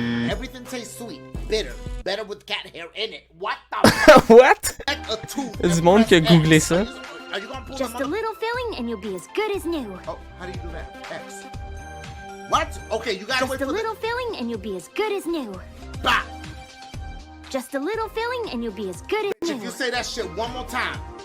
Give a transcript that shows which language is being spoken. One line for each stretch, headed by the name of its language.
English: Everything tastes sweet, bitter, better with cat hair in it. What the? What?
French: Il y a du monde qui a googlé ça.
English: Just a little filling and you'll be as good as new. Oh, how do you do that? X. What? Okay, you gotta wait for Just a little filling and you'll be as good as new. Bah. Just a little filling and you'll be as good as new. If you say that shit one more time.